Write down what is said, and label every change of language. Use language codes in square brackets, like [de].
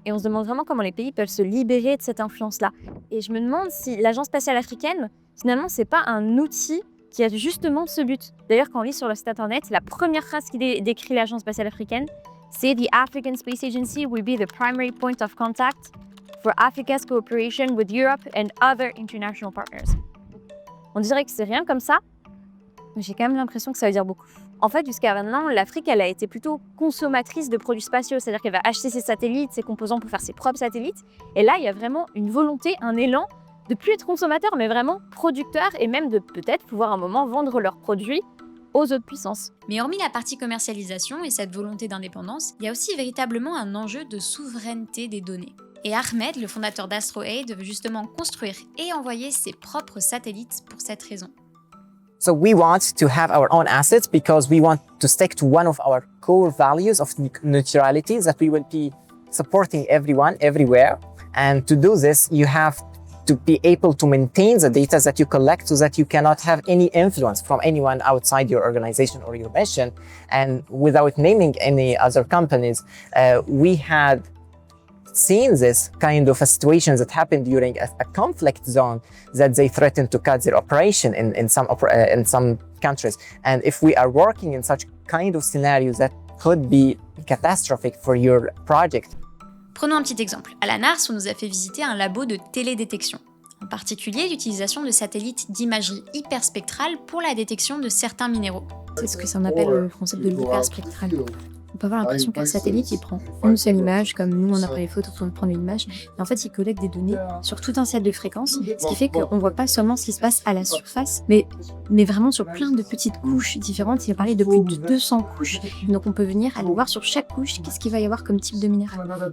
[fr] Et on se demande vraiment comment les pays peuvent se libérer de cette influence-là. Et je me demande si l'agence spatiale africaine, finalement, c'est pas un outil qui a justement ce but. D'ailleurs, quand on lit sur le site internet, la première phrase qui décrit l'agence spatiale africaine, c'est « [en] The African Space Agency will be the primary point of contact for Africa's cooperation with Europe and other international partners. [fr] On dirait que c'est rien comme ça, mais j'ai quand même l'impression que ça veut dire beaucoup. En fait, jusqu'à maintenant, l'Afrique, elle a été plutôt consommatrice de produits spatiaux, c'est-à-dire qu'elle va acheter ses satellites, ses composants pour faire ses propres satellites. Et là, il y a vraiment une volonté, un élan de plus être consommateur, mais vraiment producteur, et même de peut-être pouvoir à un moment vendre leurs produits aux autres puissances. Mais hormis la partie commercialisation et cette volonté d'indépendance, il y a aussi véritablement un enjeu de souveraineté des données. Et Ahmed, le fondateur d'AstroAid, veut justement construire et envoyer ses propres satellites pour cette raison. [en] So we want to have our own assets because we want to stick to one of our core values of neutrality, that we will be supporting everyone, everywhere. And to do this, you have to be able to maintain the data that you collect so that you cannot have any influence from anyone outside your organization or your mission. And without naming any other companies, we had seen this kind of a situation that happened during a conflict zone, that they threatened to cut their operation in some countries. And if we are working in such kind of scenarios, that could be catastrophic for your project. [fr] Prenons un petit exemple. À la NARS, on nous a fait visiter un labo de télédétection. En particulier, l'utilisation de satellites d'imagerie hyperspectrale pour la détection de certains minéraux. C'est ce que ça appelle le concept de l'hyperspectral. On peut avoir l'impression qu'un satellite, il prend une seule image, comme nous, on appareil photo pour prendre une image, mais en fait, il collecte des données sur tout un set de fréquences, ce qui fait qu'on ne voit pas seulement ce qui se passe à la surface, mais vraiment sur plein de petites couches différentes. Il a parlé de plus de 200 couches, donc on peut venir aller voir sur chaque couche qu'est-ce qu'il va y avoir comme type de minéral.